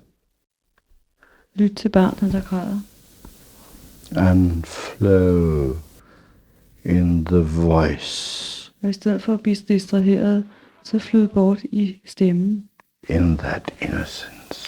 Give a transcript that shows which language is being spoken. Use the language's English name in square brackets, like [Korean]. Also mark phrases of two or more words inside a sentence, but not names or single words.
[Danish] Lyt til barnet, der græder. [English] and flow in the voice, [Danish] Og i stedet for at blive distraheret, så flyd bort i stemmen. [English] in that innocence.